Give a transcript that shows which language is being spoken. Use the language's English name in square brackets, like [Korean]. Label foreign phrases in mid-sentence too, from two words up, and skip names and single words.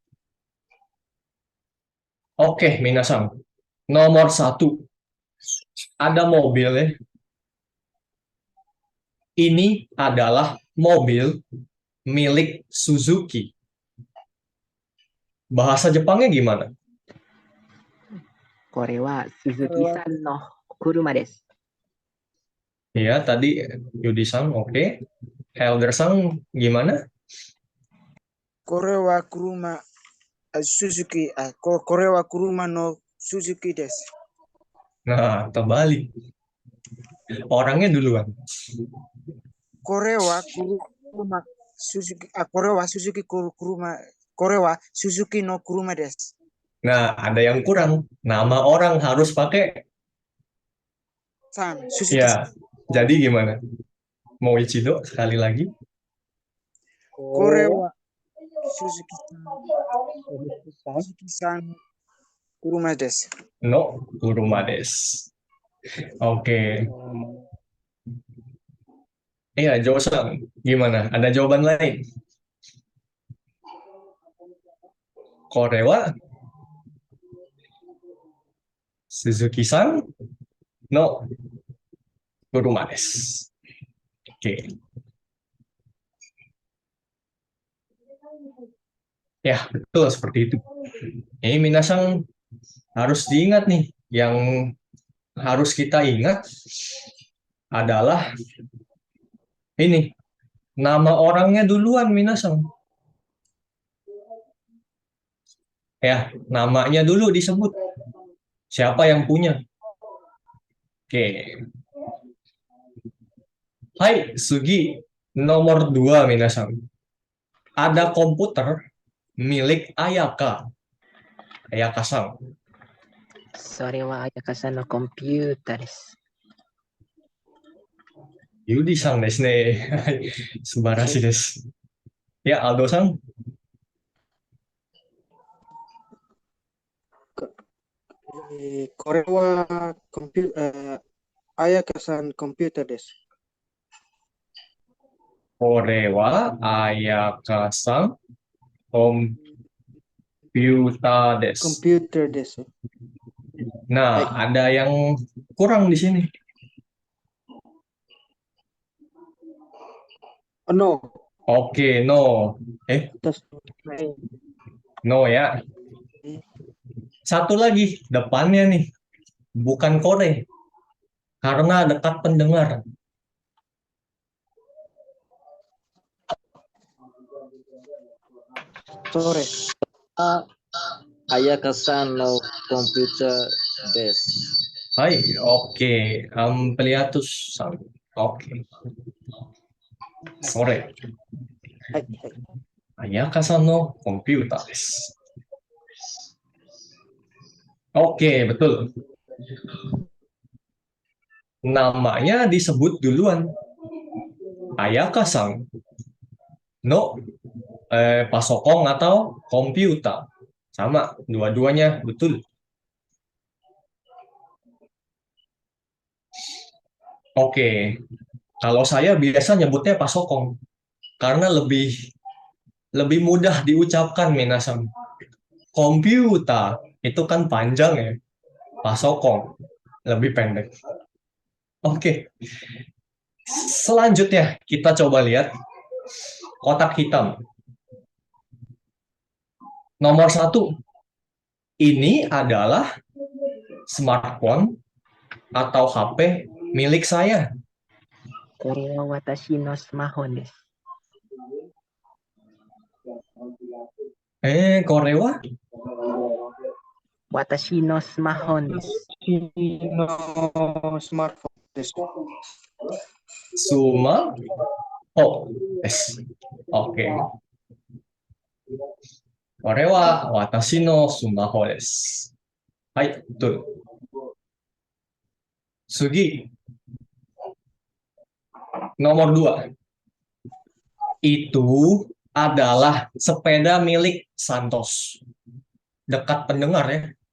[Indonesian] Oke, minasang. Nomor 1, ada mobil ya. Ini adalah mobil milik Suzuki. Bahasa Jepangnya gimana? [Japanese] これは鈴木さんの車です。 [Indonesian] Ya, tadi Yudi-san, oke. Helder-san, gimana? [Japanese] これは車、Suzuki、これは車のSuzuki です。 [Indonesian] Nah, terbalik. Orangnya duluan. [Japanese] これは車、Suzuki、これは Suzuki 車、これは Suzuki の車です。 [Indonesian] Nah, ada yang kurang. Nama orang harus pakai Suzuki ya. Jadi gimana? Mau Ichido sekali lagi? [Japanese] これは Suzuki さん、車です。の、車です. [Indonesian] Oke. Iya, Josan, gimana? Ada jawaban lain? [Japanese] これは? Suzuki-san? の、車です. [Indonesian] Oke. Ya, betul seperti itu. Ini minasang harus diingat nih. Yang harus kita ingat adalah ini. Nama orangnya duluan, minasang. Ya, namanya dulu disebut. Siapa yang punya? Oke. Hai, Sugi. Nomor 2, minasang. Ada komputer milik Ayaka. Ayaka-san. [Japanese] それは彩香さんのコンピューターです。ユディさんですね. 素晴らしいです. [Indonesian] Ya, Aldo-san. [Japanese] これは彩香さんコンピューターです。これは彩香さんコンピューターコンです. ピューターです。 [Indonesian] Nah, ada yang kurang di sini. [Japanese] No, [Indonesian] Oke, [Japanese] no. [English] that's [Indonesian] No ya. Satu lagi, depannya nih. Bukan kore. Karena dekat pendengar. [English] sorry. [Japanese] 彩香さんのコンピューターです. [Indonesian] Hai, oke. Ampliatus-san. Oke. [Japanese] Sore. はいはい。彩香さんのコンピューターです. [Indonesian] Oke, betul. Namanya disebut duluan. [Japanese] 彩香さんのパソコン [Indonesian] atau komputer. Sama, dua-duanya betul. Oke, kalau saya biasa nyebutnya pasokong karena lebih mudah diucapkan, minasan. Komputer itu kan panjang ya, pasokong lebih pendek. Oke, selanjutnya kita coba lihat kotak hitam. Nomor 1, ini adalah smartphone atau HP milik saya. [Japanese] これは私のスマホです。 Korewa? 私のスマホです。 No smartphone です。スマホです. [Indonesian] Oke. [Japanese] これは私のスマホです. [Indonesian] Hai, betul. Sugi. Nomor 2. Itu adalah sepeda milik Santos. Dekat pendengar ya.